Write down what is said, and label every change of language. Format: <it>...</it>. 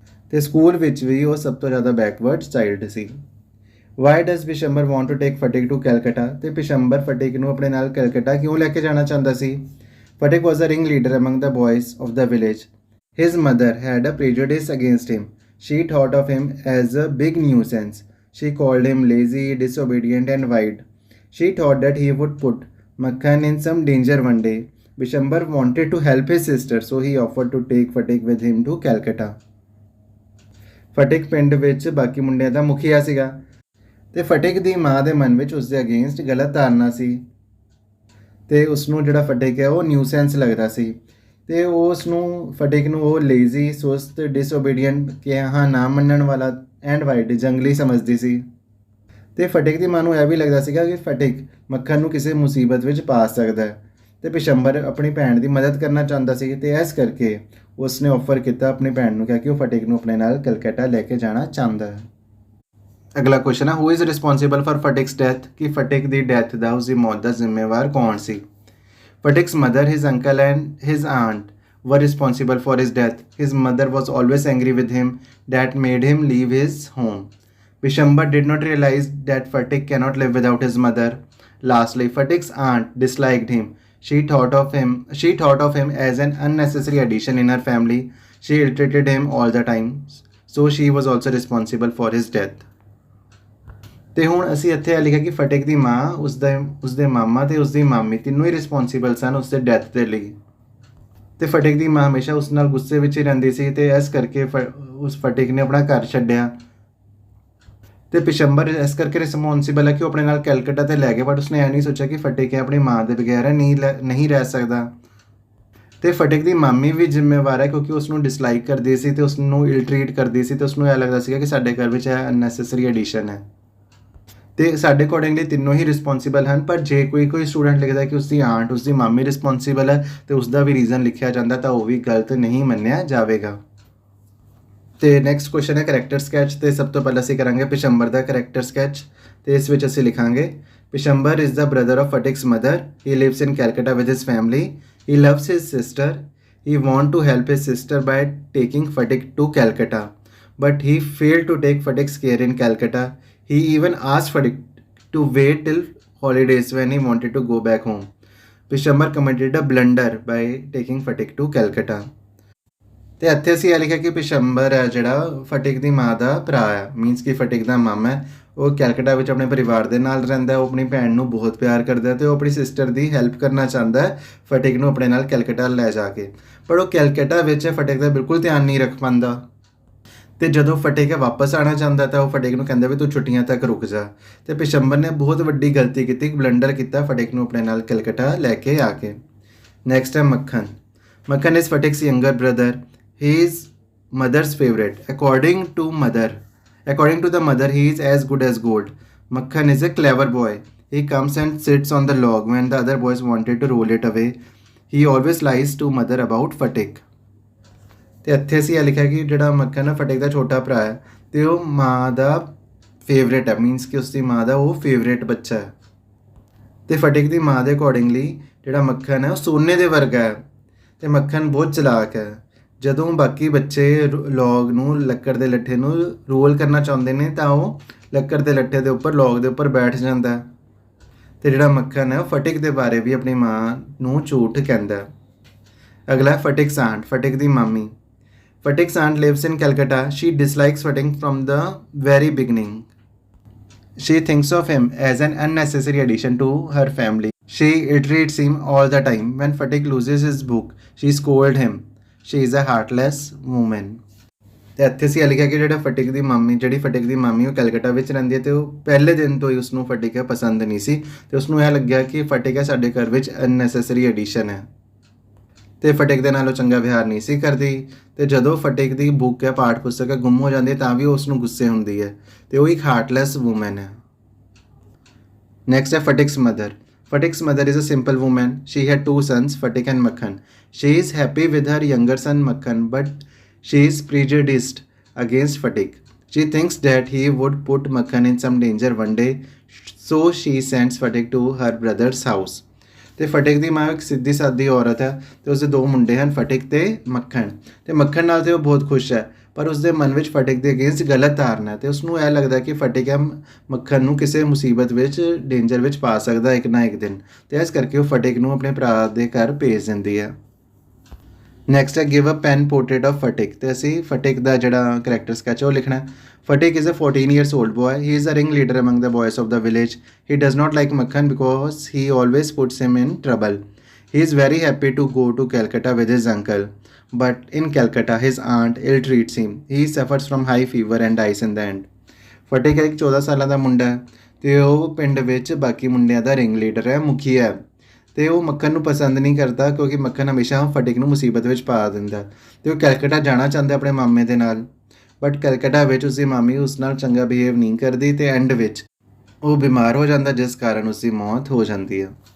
<pa>ਤੇ ਸਕੂਲ ਵਿੱਚ ਵੀ ਉਹ ਸਭ ਤੋਂ ਜ਼ਿਆਦਾ backward child ਸੀ।</pa> <en>Why does Bishambar want to take Fatik to Calcutta.</en> <pa>ਤੇ ਪਿਸ਼ੰਬਰ ਫਟਿਕ ਨੂੰ ਆਪਣੇ ਨਾਲ ਕੈਲਕਟਾ ਕਿਉਂ ਲੈ ਕੇ ਜਾਣਾ ਚਾਹੁੰਦਾ ਸੀ।</pa> <en>Fatik was a ringleader among the boys of the village. His mother had a prejudice against him. She thought of him as a big nuisance. She called him lazy, disobedient and wide. She thought that he would put Makhan in some danger one day. Bishambar wanted to help his sister, so he offered to take Fatik with him to Calcutta.</en> <pa>ਫਟਿਕ ਪਿੰਡ ਵਿੱਚ ਬਾਕੀ ਮੁੰਡਿਆਂ ਦਾ ਮੁਖੀਆ ਸੀਗਾ ਤੇ ਫਟਿਕ ਦੀ ਮਾਂ ਦੇ ਮਨ ਵਿੱਚ ਉਸ ਦੇ ਅਗੇਂਸਟ ਗਲਤ ਧਾਰਨਾ ਸੀ ਤੇ ਉਸ ਨੂੰ ਜਿਹੜਾ ਫਟਿਕ ਹੈ ਉਹ ਨਿਊਸੈਂਸ ਲੱਗਦਾ ਸੀ ਤੇ ਉਸ ਨੂੰ ਫਟਿਕ ਨੂੰ ਉਹ ਲੇਜ਼ੀ, ਸੁਸਤ, ਡਿਸਓਬੀਡੀਐਂਟ ਕਿਹਾ ਨਾ ਮੰਨਣ ਵਾਲਾ ਐਂਡ ਵਾਈਡ ਜੰਗਲੀ ਸਮਝਦੀ ਸੀ ਤੇ ਫਟਿਕ ਦੀ ਮਾਂ ਨੂੰ ਇਹ ਵੀ ਲੱਗਦਾ ਸੀਗਾ ਕਿ ਫਟਿਕ ਮੱਖਣ ਨੂੰ ਕਿਸੇ ਮੁਸੀਬਤ ਵਿੱਚ ਪਾ ਸਕਦਾ ਹੈ ਤੇ ਪਿਸ਼ੰਬਰ ਆਪਣੀ ਭੈਣ ਦੀ ਮਦਦ ਕਰਨਾ ਚਾਹੁੰਦਾ ਸੀ ਤੇ ਇਸ ਕਰਕੇ ਉਸਨੇ ਆਫਰ ਕੀਤਾ ਆਪਣੀ ਭੈਣ ਨੂੰ ਕਿਹਾ ਕਿ ਉਹ ਫਟਿਕ ਨੂੰ ਆਪਣੇ ਨਾਲ ਕਲਕੱਤਾ ਲੈ ਕੇ ਜਾਣਾ ਚਾਹੁੰਦਾ ਹੈ। ਅਗਲਾ ਕੁਐਸਚਨ ਹੈ</pa> <en>Who is responsible for Fatik's death.</en> <pa>ਕਿ ਫਟਿਕ ਦੀ ਡੈਥ ਦਾ ਉਸਦੀ ਮੌਤ ਦਾ ਜ਼ਿੰਮੇਵਾਰ ਕੌਣ ਸੀ।</pa> <en>Fatik's mother, his uncle and his aunt were responsible for his death. His mother was always angry with him. That made him leave his home. Bishambar did not realize that Fatik cannot live without his mother. Lastly, Fatik's aunt disliked him. She thought of him as an unnecessary addition in her family. She ill-treated him all the time. So she was also responsible for his death.</en> <pa>ਤੇ ਹੁਣ ਅਸੀਂ ਇੱਥੇ ਇਹ ਲਿਖਿਆ ਕਿ ਫਟਿਕ ਦੀ ਮਾਂ, ਉਸਦੇ ਮਾਮਾ ਤੇ ਉਸਦੀ ਮਾਮੀ ਤਿੰਨੋਂ ਹੀ ਰਿਸਪੌਂਸੀਬਲ ਸਨ ਉਸਦੇ ਡੈਥ ਦੇ ਲਈ ਤੇ ਫਟਿਕ ਦੀ ਮਾਂ ਹਮੇਸ਼ਾ ਉਸ ਨਾਲ ਗੁੱਸੇ ਵਿੱਚ ਹੀ ਰਹਿੰਦੀ ਸੀ ਤੇ ਇਸ ਕਰਕੇ ਉਸ ਫਟਿਕ ਨੇ ਆਪਣਾ ਘਰ ਛੱਡਿਆ ਤੇ ਪਿਸ਼ੰਬਰ ਇਸ ਕਰਕੇ ਰਿਸਪੌਂਸੀਬਲ ਹੈ ਕਿ ਉਹ ਆਪਣੇ ਨਾਲ ਕੈਲਕੱਤਾ ਤੇ ਲੈ ਗਿਆ ਬਟ ਉਸਨੇ ਇਹ ਨਹੀਂ ਸੋਚਿਆ ਕਿ ਫਟਿਕ ਹੈ ਆਪਣੀ ਮਾਂ ਦੇ ਬਗੈਰ ਨਹੀਂ ਰਹਿ ਸਕਦਾ ਤੇ ਫਟਿਕ ਦੀ ਮਾਮੀ ਵੀ ਜ਼ਿੰਮੇਵਾਰ ਹੈ ਕਿਉਂਕਿ ਉਸ ਨੂੰ ਡਿਸਲਾਈਕ ਕਰਦੀ ਸੀ ਤੇ ਉਸ ਨੂੰ ਇਲ ਟਰੀਟ ਕਰਦੀ ਸੀ ਤੇ ਉਸ ਨੂੰ ਇਹ ਲੱਗਦਾ ਸੀਗਾ ਕਿ ਸਾਡੇ ਘਰ ਵਿੱਚ ਇਹ ਅਨਨੈਸੈਸਰੀ ਐਡੀਸ਼ਨ ਹੈ ਤੇ ਸਾਡੇ ਅਕੋਰਡਿੰਗਲੀ ਤਿੰਨੋਂ ਹੀ ਰਿਸਪੌਂਸੀਬਲ ਹਨ ਪਰ ਜੇ ਕੋਈ ਸਟੂਡੈਂਟ ਲਿਖਦਾ ਕਿ ਉਸਦੀ ਆਂਟ, ਉਸਦੀ ਮਾਮੀ ਰਿਸਪੌਂਸੀਬਲ ਹੈ ਤੇ ਉਸਦਾ ਵੀ ਰੀਜ਼ਨ ਲਿਖਿਆ ਜਾਂਦਾ ਤਾਂ ਉਹ ਵੀ ਗਲਤ ਨਹੀਂ ਮੰਨਿਆ ਜਾਵੇਗਾ। ਤੇ ਨੈਕਸਟ ਕੁਐਸਚਨ ਹੈ ਕਰੈਕਟਰ ਸਕੈਚ ਤੇ ਸਭ ਤੋਂ ਪਹਿਲਾਂ ਅਸੀਂ ਕਰਾਂਗੇ ਪਿਸ਼ੰਬਰ ਦਾ ਕਰੈਕਟਰ ਸਕੈਚ ਤੇ ਇਸ ਵਿੱਚ ਅਸੀਂ ਲਿਖਾਂਗੇ</pa> <en>Bishambar is the brother of Fatik's mother. He lives in Calcutta with his family. He loves his sister. He want to help his sister by taking Fatik to Calcutta but he failed to take Fatik's care in Calcutta. He even asked Fatik to wait till holidays when he wanted to go back home. Pishambar committed a blunder by taking Fatik to Calcutta.</en> <pa>ਤੇ ਇੱਥੇ ਅਸੀਂ ਇਹ ਲਿਖਿਆ ਕਿ ਪਿਸ਼ੰਬਰ ਹੈ ਜਿਹੜਾ ਫਟਿਕ ਦੀ ਮਾਂ ਦਾ ਭਰਾ ਹੈ, ਮੀਨਸ ਕਿ ਫਟਿਕ ਦਾ ਮਾਮਾ ਹੈ। ਉਹ ਕੈਲਕਟਾ ਵਿੱਚ ਆਪਣੇ ਪਰਿਵਾਰ ਦੇ ਨਾਲ ਰਹਿੰਦਾ ਹੈ। ਉਹ ਆਪਣੀ ਭੈਣ ਨੂੰ ਬਹੁਤ ਪਿਆਰ ਕਰਦਾ ਹੈ ਤੇ ਉਹ ਆਪਣੀ ਸਿਸਟਰ ਦੀ ਹੈਲਪ ਕਰਨਾ ਚਾਹੁੰਦਾ ਹੈ ਫਟਿਕ ਨੂੰ ਆਪਣੇ ਨਾਲ ਕੈਲਕਟਾ ਲੈ ਜਾ ਕੇ। ਪਰ ਉਹ ਕੈਲਕਟਾ ਵਿੱਚ ਫਟਿਕ ਦਾ ਬਿਲਕੁਲ ਧਿਆਨ ਨਹੀਂ ਰੱਖ ਪਾਉਂਦਾ। ਤੇ ਜਦੋਂ ਫਟਿਕ ਵਾਪਸ ਆਉਣਾ ਚਾਹੁੰਦਾ ਤਾਂ ਉਹ ਫਟਿਕ ਨੂੰ ਕਹਿੰਦਾ ਵੀ ਤੂੰ ਛੁੱਟੀਆਂ ਤੱਕ ਰੁਕ ਜਾ। ਤੇ ਪਿਸ਼ੰਬਰ ਨੇ ਬਹੁਤ ਵੱਡੀ ਗਲਤੀ ਕੀਤੀ, ਬਲੰਡਰ ਕੀਤਾ ਫਟਿਕ ਨੂੰ ਆਪਣੇ ਨਾਲ ਕੈਲਕਟਾ ਲੈ ਕੇ ਆ ਕੇ। ਨੈਕਸਟ ਹੈ</pa> <en>Makhan. Makhan is Fatik's younger brother. He is mother's favorite. According to the mother, he is as good as gold. Makhan is a clever boy. He comes and sits on the log when the other boys wanted to roll it away. He always lies to mother about Fatik.</en> <pa>ਤੇ ਇੱਥੇ ਅਸੀਂ ਇਹ ਲਿਖਿਆ ਕਿ ਜਿਹੜਾ ਮੱਖਣ ਹੈ ਫਟਿਕ ਦਾ ਛੋਟਾ ਭਰਾ ਹੈ ਤੇ ਉਹ ਮਾਂ ਦਾ ਫੇਵਰੇਟ ਹੈ, ਮੀਨਸ ਕਿ ਉਸਦੀ ਮਾਂ ਦਾ ਉਹ ਫੇਵਰੇਟ ਬੱਚਾ ਹੈ। ਤੇ ਫਟਿਕ ਦੀ ਮਾਂ ਦੇ ਅਕੋਰਡਿੰਗਲੀ ਜਿਹੜਾ ਮੱਖਣ ਹੈ ਉਹ ਸੋਨੇ ਦੇ ਵਰਗਾ ਹੈ ਤੇ ਮੱਖਣ ਬਹੁਤ ਚਲਾਕ ਹੈ। ਜਦੋਂ ਬਾਕੀ ਬੱਚੇ ਲੌਗ ਨੂੰ ਲੱਕੜ ਦੇ ਲੱਠੇ ਨੂੰ ਰੋਲ ਕਰਨਾ ਚਾਹੁੰਦੇ ਨੇ ਤਾਂ ਉਹ ਲੱਕੜ ਦੇ ਲੱਠੇ ਦੇ ਉੱਪਰ ਲੌਗ ਦੇ ਉੱਪਰ ਬੈਠ ਜਾਂਦਾ ਹੈ। ਤੇ ਜਿਹੜਾ ਮੱਖਣ ਹੈ ਉਹ ਫਟਿਕ ਦੇ ਬਾਰੇ ਵੀ ਆਪਣੀ ਮਾਂ ਨੂੰ ਝੂਠ ਕਹਿੰਦਾ।</pa> <en>ਅਗਲਾ ਫਟਿਕਸ ਆਂਟ,</en> <pa>ਫਟਿਕ ਦੀ ਮਾਮੀ।</pa> <en>Fatik's aunt lives in Calcutta. She dislikes Fatik from the very beginning. She thinks of him as an unnecessary addition to her family. She irritates him all the time. When Fatik loses his book, she scolds him. She is a heartless woman.</en> <pa>ਤੇ ਇੱਥੇ ਅਸੀਂ ਲਿਖਿਆ ਕਿ ਜਿਹੜੀ ਫਟਿਕ ਦੀ ਮਾਮੀ ਉਹ ਕੈਲਕਟਾ ਵਿੱਚ ਰਹਿੰਦੀ ਹੈ ਤੇ ਉਹ ਪਹਿਲੇ ਦਿਨ ਤੋਂ ਹੀ ਉਸਨੂੰ ਫਟਿਕ ਪਸੰਦ ਨਹੀਂ ਸੀ ਤੇ ਉਸਨੂੰ ਇਹ ਲੱਗਿਆ ਕਿ ਫਟਿਕ ਸਾਡੇ ਘਰ ਵਿੱਚ ਅਨਨੈਸੈਸਰੀ ਐਡੀਸ਼ਨ ਹੈ ਤੇ ਫਟਿਕ ਦੇ ਨਾਲ ਉਹ ਚੰਗਾ ਵਿਹਾਰ ਨਹੀਂ ਸੀ ਕਰਦੀ। ਤੇ ਜਦੋਂ ਫਟਿਕ ਦੀ ਬੁੱਕ ਹੈ ਪਾਠ ਪੁਸਤਕ ਗੁੰਮ ਹੋ ਜਾਂਦੀ ਹੈ ਤਾਂ ਵੀ ਉਸ ਨੂੰ ਗੁੱਸੇ ਹੁੰਦੀ ਹੈ ਤੇ ਉਹ ਇੱਕ ਹਾਰਟਲੈਸ ਵੂਮਨ ਹੈ। ਨੈਕਸਟ ਹੈ ਫਟਿਕਸ mother.</pa> <en>Fatik's mother is a simple woman. She had two sons, Fatik and Makhan. She is happy with her younger son Makhan, but she is prejudiced against Fatik. She thinks that he would put Makhan in some danger one day, so she sends Fatik to her brother's house.</en> <pa>ਤੇ ਫਟਿਕ ਦੀ ਮਾਂ ਇੱਕ ਸਿੱਧੀ ਸਾਦੀ ਔਰਤ ਹੈ ਤੇ ਉਸਦੇ ਦੋ ਮੁੰਡੇ ਹਨ, ਫਟਿਕ ਤੇ ਮੱਖਣ। ਤੇ ਮੱਖਣ ਨਾਲ ਤੇ ਉਹ ਬਹੁਤ ਖੁਸ਼ ਹੈ ਪਰ ਉਸਦੇ ਮਨ ਵਿੱਚ ਫਟਿਕ ਦੇ ਅਗੇਂਸਟ ਗਲਤ ਧਾਰਨਾ ਹੈ ਤੇ ਉਸਨੂੰ ਇਹ ਲੱਗਦਾ ਕਿ ਫਟਿਕ ਹੈ ਮੱਖਣ ਨੂੰ ਕਿਸੇ ਮੁਸੀਬਤ ਵਿੱਚ ਡੇਂਜਰ ਵਿੱਚ ਪਾ ਸਕਦਾ ਇੱਕ ਨਾ ਇੱਕ ਦਿਨ ਤੇ ਇਸ ਕਰਕੇ ਉਹ ਫਟਿਕ ਨੂੰ ਆਪਣੇ ਭਰਾ ਦੇ ਘਰ ਭੇਜ ਦਿੰਦੀ ਹੈ। ਨੈਕਸਟ ਹੈ</pa> <en>Give a pen portrait of Phatik.</en> <pa>ਤੇ ਅਸੀਂ ਫਟਿਕ ਦਾ ਜਿਹੜਾ ਕਰੈਕਟਰ ਸਕੈਚ ਉਹ ਲਿਖਣਾ।</pa> <en>Fatik is a 14 years old boy. He is a ringleader among the boys of the village. He does not like Makhan because he always puts him in trouble. He is very happy to go to Calcutta with his uncle. But in Calcutta, his aunt ill-treats him. He suffers from high fever and dies in the end.</en> <pa>Fatik ਇੱਕ 14 ਸਾਲਾਂ ਦਾ ਮੁੰਡਾ ਹੈ ਤੇ ਉਹ ਪਿੰਡ ਵਿੱਚ ਬਾਕੀ ਮੁੰਡਿਆਂ ਦਾ ਰਿੰਗ ਲੀਡਰ ਹੈ, ਮੁਖੀ ਹੈ ਤੇ ਉਹ ਮੱਖਣ ਨੂੰ ਪਸੰਦ ਨਹੀਂ ਕਰਦਾ ਕਿਉਂਕਿ ਮੱਖਣ ਹਮੇਸ਼ਾ ਫਟਿਕ ਨੂੰ ਮੁਸੀਬਤ ਵਿੱਚ ਪਾ ਦਿੰਦਾ ਤੇ ਉਹ ਕੈਲਕਟਾ ਜਾਣਾ ਚਾਹੁੰਦਾ ਆਪਣੇ ਮਾਮੇ ਦੇ ਨਾਲ। ਬਟ ਕੈਲਕਟਾ ਵਿੱਚ ਉਸਦੀ ਮਾਮੀ ਉਸ ਨਾਲ ਚੰਗਾ ਬਿਹੇਵ ਨਹੀਂ ਕਰਦੀ ਤੇ ਐਂਡ ਵਿੱਚ ਉਹ ਬਿਮਾਰ ਹੋ ਜਾਂਦਾ ਜਿਸ ਕਾਰਨ ਉਸਦੀ ਮੌਤ ਹੋ ਜਾਂਦੀ ਹੈ।</pa>